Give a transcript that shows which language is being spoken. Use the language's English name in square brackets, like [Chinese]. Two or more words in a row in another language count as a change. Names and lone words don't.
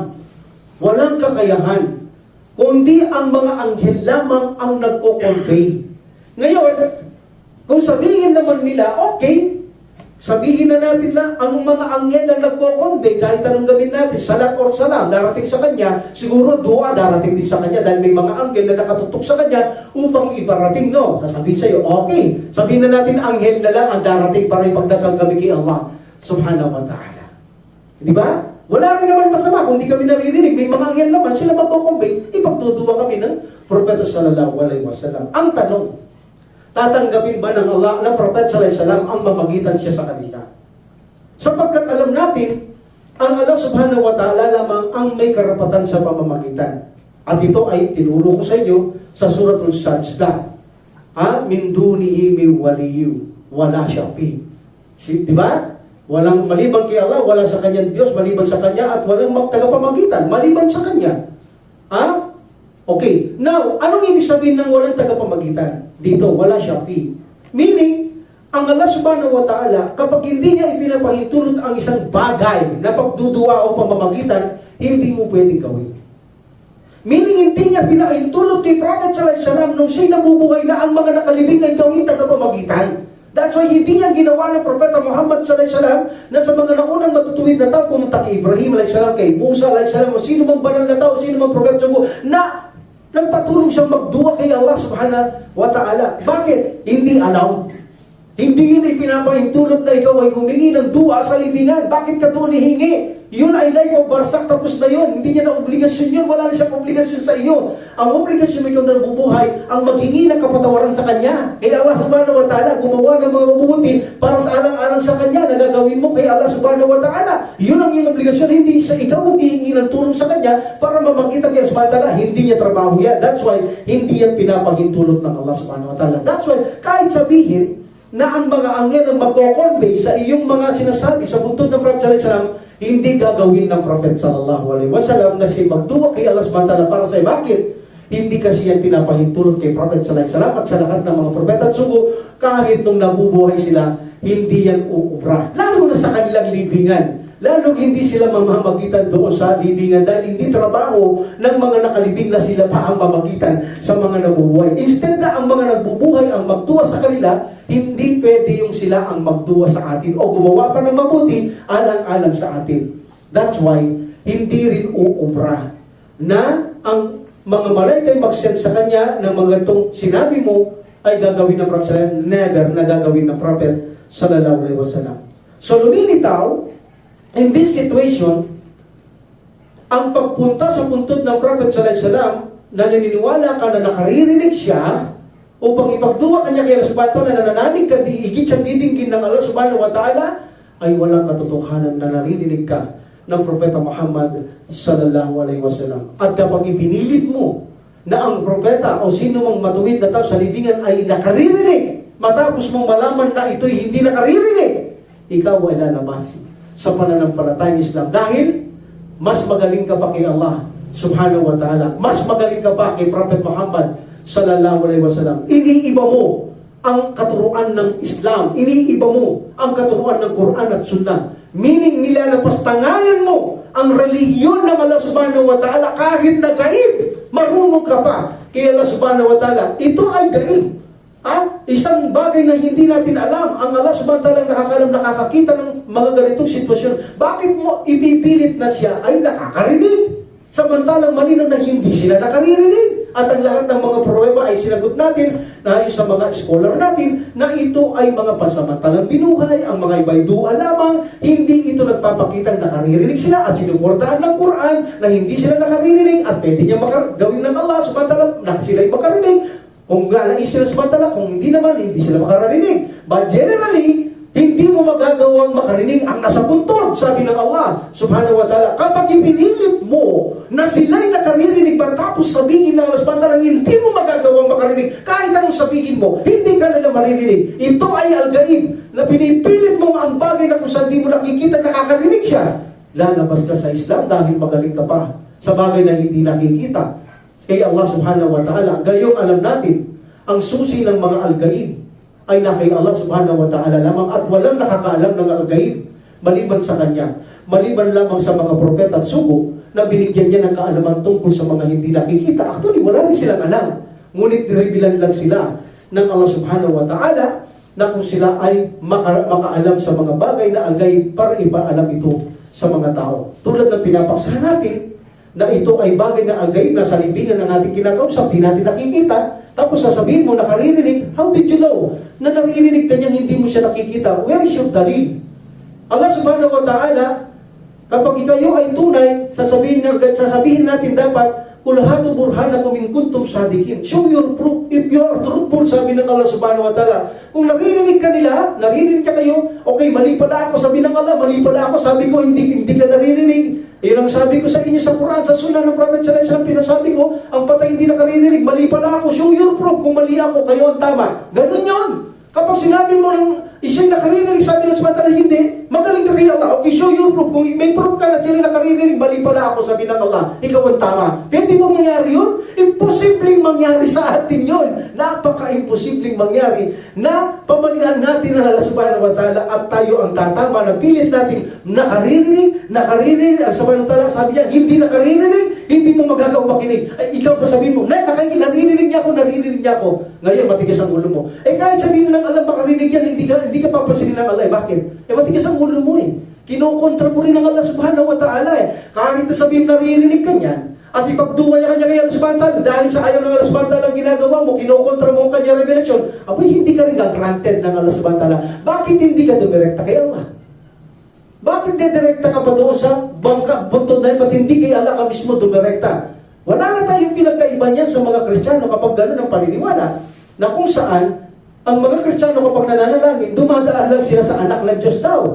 [Filipino] Walang kakayahan. Kundi ang mga anghel lamang ang nagko-convey. Ngayon, kung sabihin naman nila, okay, sabihin na natin na ang mga anghel na nagko-convey, kahit anong gawin natin, salat or salam, darating sa kanya, siguro dua darating din sa kanya dahil may mga anghel na nakatutok sa kanya upang ibarating, no? Sasabihin sa'yo, okay, sabihin na natin anghel na lang ang darating para ipagdasal kami kay [Arabic] الله سبحانه وتعالى. [Filipino] Di ba? Wala rin naman masama kung di kami naririnig. May mga anghel naman, sila magko-convey, ipagtutuwa kami ng Propeta [Arabic] صلى الله عليه وسلم. [Filipino] Ang tanong, tatanggapin ba ng Allah na Prophet [Arabic] صلى الله عليه وسلم [Filipino] ang mamagitan siya sa kanila? Sapagkat alam natin, ang [Arabic] الله سبحانه وتعالى [Filipino] lamang ang may karapatan sa pamamagitan. At ito ay tinuro ko sa inyo sa Suratul Sajdah. [Arabic] من دونه من ولي ولا شفيع. [Filipino] Di ba? Walang maliban kay Allah, wala sa kanyang Diyos, maliban sa Kanya, at walang tagapamagitan, maliban sa Kanya. Ha? Okay. Now, anong ibig sabihin ng walang tagapamagitan? Dito, [Arabic] ولا شفيع. [Filipino] Meaning, ang [Arabic] الله سبحانه وتعالى, [Filipino] kapag hindi niya ipinapahintulot ang isang bagay na pagdudua o pamamagitan, hindi mo pwedeng gawin. Meaning, hindi niya pinahintulot kay Prophet [Arabic] صلى الله عليه وسلم [Filipino] nung siya'y nabubuhay na ang mga nakalibing ay gawin tagapamagitan. [English] That's why [Filipino] hindi niya ginawa ng Propeta Muhammad [Arabic] صلى الله عليه وسلم [Filipino] na sa mga naunang matutuwid na tao, pumunta kay Ibrahim [Arabic] عليه السلام, [Filipino] kay Musa [Arabic] عليه السلام, [Filipino] o sino mang banal na tao, sino mang propeta na nagpatulong siyang magdua kay [Arabic] الله سبحانه وتعالى. [Filipino] Bakit? Hindi allowed. Hindi yun ay pinapahintulot na ikaw ay humingi ng dua sa libingan. Bakit ka doon hihingi? Yun ay life of barsak, tapos na yun. Hindi niya na obligasyon yun. Wala na siyang obligasyon sa iyo. Ang obligasyon mo ikaw na nabubuhay, ang maghingi ng kapatawaran sa Kanya. Kaya [Arabic] الله سبحانه وتعالى [Filipino] gumawa ng mga mabubuti para sa alang-alang sa Kanya na gagawin mo kay [Arabic] الله سبحانه وتعالى. [Filipino] Yun ang iyong obligasyon. Hindi sa ikaw maghihingi ng tulong sa Kanya para mamakita kay [Arabic] الله سبحانه وتعالى. [Filipino] Hindi niya trabaho yan. [English] That's why [Filipino] hindi yan pinapahintulot ng [Arabic] الله سبحانه وتعالى. [English] That's why [Filipino] kahit sabihin na ang mga anghel ang magko-convey sa iyong mga sinasabi sa buntod ng Prophet [Arabic] صلى الله عليه وسلم, [Filipino] hindi gagawin ng Prophet [Arabic] صلى الله عليه وسلم [Filipino] na siya magduwa kay [Arabic] الله سبحانه وتعالى [Filipino] para sa bakit? Hindi kasi yan pinapahintulot kay Prophet [Arabic] صلى الله عليه وسلم [Filipino] at sa lahat ng mga propeta at sugo, kahit nung nabubuhay sila, hindi yan uubra. Lalo na sa kanilang libingan. Lalo hindi sila mamamagitan doon sa libingan dahil hindi trabaho ng mga nakalibing na sila pa ang mamagitan sa mga nabubuhay. Instead na ang mga nagbubuhay ang magduwa sa kanila, hindi pwede yung sila ang magduwa sa atin o gumawa pa ng mabuti alang-alang sa atin. [English] That's why [Filipino] hindi rin uubra na ang mga malaikay mag-send sa kanya ng mga itong sinabi mo ay gagawin ng Prophet, never na gagawin ng Prophet [Arabic] صلى الله عليه وسلم. [Filipino] So lumilitaw, [English] in this situation, [Filipino] ang pagpunta sa puntod ng Prophet [Arabic] صلى الله عليه وسلم [Filipino] na naniniwala ka na nakaririnig siya upang ipagduwa kanya kay [Arabic] الله سبحانه وتعالى [Filipino] na nananig ka, higit siyang didinggin ng [Arabic] الله سبحانه وتعالى, [Filipino] ay walang katotohanan na naririnig ka ng Propeta Muhammad [Arabic] صلى الله عليه وسلم. [Filipino] At kapag ipinilit mo na ang propeta o sino mang matuwid na tao sa libingan ay nakaririnig, matapos mong malaman na ito'y hindi nakaririnig, ikaw ay lalabas sa pananampalatayang Islam dahil mas magaling ka pa kay [Arabic] الله سبحانه وتعالى, [Filipino] mas magaling ka pa kay Prophet Muhammad [Arabic] صلى الله عليه وسلم. [Filipino] Iniiba mo ang katuruan ng Islam, iniiba mo ang katuruan ng Quran at Sunnah, meaning nilalapastanganan mo ang relihiyon ng [Arabic] الله سبحانه وتعالى [Filipino] kahit na gaib, marunong ka pa kay [Arabic] الله سبحانه وتعالى. [Filipino] Ito ay gaib. Isang bagay na hindi natin alam. Ang [Arabic] الله سبحانه وتعالى [Filipino] nakakalam, nakakakita ng mga ganitong sitwasyon. Bakit mo ipipilit na siya ay nakakarinig? Samantalang malinaw na hindi sila nakaririnig. At ang lahat ng mga pruweba ay sinagot natin na sa mga scholar natin na ito ay mga pansamantalang binuhay, ang mga iba'y dua lamang, hindi ito nagpapakitang nakaririnig sila at sinuportahan ng Quran na hindi sila nakaririnig at pwede niya gawin ng [Arabic] الله سبحانه وتعالى [Filipino] na sila ay makarinig. Kung nais sila subhanahu, kung hindi naman, hindi sila makaririnig. [English] But generally, [Filipino] hindi mo magagawang makarinig ang nasa puntod, sabi ng [Arabic] الله سبحانه وتعالى. [Filipino] Kapag ipinilit mo na sila'y nakaririnig ba tapos sabihin ng [Arabic] الله سبحانه وتعالى, [Filipino] hindi mo magagawang makarinig, kahit anong sabihin mo, hindi ka nila maririnig. Ito ay al-gaib, na pinipilit mo ang bagay na kung saan di mo nakikita, nakakarinig siya. Lalabas ka sa Islam dahil magaling ka pa sa bagay na hindi nakikita kay [Arabic] الله سبحانه وتعالى. [Filipino] Gayong alam natin, ang susi ng mga al-gaib ay na kay [Arabic] الله سبحانه وتعالى [Filipino] lamang at walang nakakaalam ng al-gaib maliban sa Kanya. Maliban lamang sa mga propeta at sugo na binigyan niya ng kaalaman tungkol sa mga hindi nakikita. Actually, wala rin silang alam. Ngunit nirebilan lang sila ng [Arabic] الله سبحانه وتعالى [Filipino] na kung sila ay makaalam sa mga bagay na al-gaib para ipaalam ito sa mga tao. Tulad ng pinapaksahan natin, na ito ay bagay na al-gaib na sa libingan ng ating kinakausap, di natin nakikita, tapos sasabihin mo, nakaririnig, [English] how did you know [Filipino] na naririnig ka niya, hindi mo siya nakikita? [English] Where is your dalil? [Arabic] الله سبحانه وتعالى, [Filipino] kapag ikayo ay tunay, sasabihin natin dapat, [Arabic] قل هاتوا برهانكم إن كنتم صادقين. [English] Show your proof if you are truthful, [Filipino] sabi ng [Arabic] الله سبحانه وتعالى. [Filipino] Kung naririnig ka nila, naririnig ka kayo, okay, mali pala ako, sabi ng Allah, mali pala ako, sabi ko, hindi ka naririnig. Yun ang sabi ko sa inyo sa Quran, sa Sunnah ng Prophet [Arabic] صلى الله عليه وسلم, [Filipino] pinasabi ko, ang patay hindi nakaririnig, mali pala ako, [English] show your proof, [Filipino] kung mali ako, kayo ang tama. Ganun yun. Kapag sinabi mo ng isa'y nakaririnig, sabi ng [Arabic] سبحانه وتعالى, [Filipino] hindi, magaling ka kay Allah. Okay, [English] show your proof. [Filipino] Kung may proof ka na sila nakaririnig, mali pala ako, sabi ng Allah, ikaw ang tama. Pwede mo mangyari yun? Imposibleng mangyari sa atin yun. Napaka-imposibleng mangyari na pamalian natin ng [Arabic] الله سبحانه وتعالى [Filipino] at tayo ang tatama na pilit natin nakaririnig, ang [Arabic] سبحانه وتعالى, [Filipino] sabi niya, hindi nakaririnig, hindi mo magagawa makinig. Ay, ikaw pa sabihin mo, naririnig niya ako. Ngayon, matigas ang ulo mo. Kahit sabihin ng Allah, makarinig yan, hindi ka papansinin ng Allah. Bakit? Matigas ang ulo mo Kinokontra mo rin ng [Arabic] الله سبحانه وتعالى [Filipino] Kahit na sabihin naririnig ka niyan, at ipagduwa niya kanya kay [Arabic] الله سبحانه وتعالى, [Filipino] dahil sa ayaw ng [Arabic] الله سبحانه وتعالى [Filipino] ang ginagawa mo, kinokontra mo ang kanya revelasyon, hindi ka rin granted ng [Arabic] الله سبحانه وتعالى. [Filipino] Bakit hindi ka dumirekta kay Allah? Bakit dedirekta ka pa doon sa bangka, buntod na yun, ba't hindi kay Allah ka mismo dumirekta? Wala na tayong pinagkaiba niyan sa mga Kristiyano kapag gano'n ang paniniwala, na kung saan, ang mga Kristiyano kapag nananalangin, dumadaan lang sila sa anak ng Diyos daw.